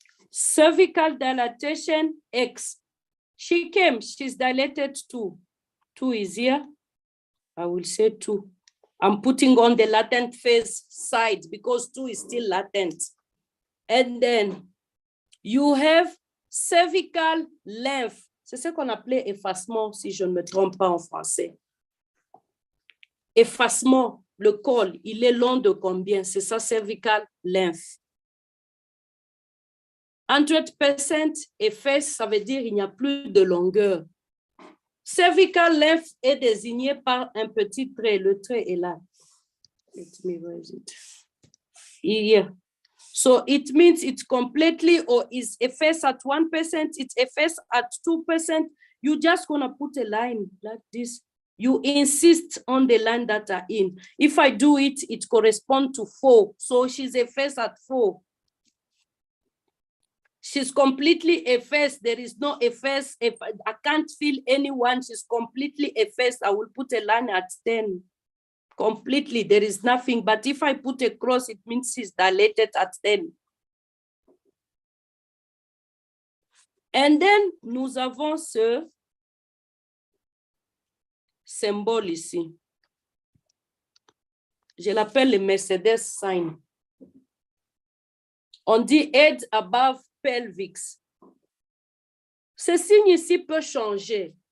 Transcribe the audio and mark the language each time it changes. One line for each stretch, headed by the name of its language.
English: Cervical dilatation X. She came, she's dilated 2. 2 is here. I will say 2. I'm putting on the latent phase side because 2 is still latent. And then you have cervical length.
French: C'est ce qu'on appelait effacement, si je ne me trompe pas en français. Effacement, le col, il est long de combien? C'est ça, cervical length. 100% efface, ça veut dire il n'y a plus de longueur. Cervical length est désigné par un petit trait. Le trait est là.
English: Let me raise it. Here. So it means it's completely or is effaced at 1%, it's effaced at 2%. You just gonna put a line like this. You insist on the line that are in. If I do it, it corresponds to 4. So she's effaced at 4. She's completely effaced. There is no efface. If I can't feel anyone, she's completely effaced. I will put a line at 10. Completely, there is nothing. But if I put a cross, it means she's dilated at 10. And then,
French: nous avons ce symbole ici. Je l'appelle le Mercedes sign. On dit
English: head above pelvis.
French: Ce signe ici peut changer.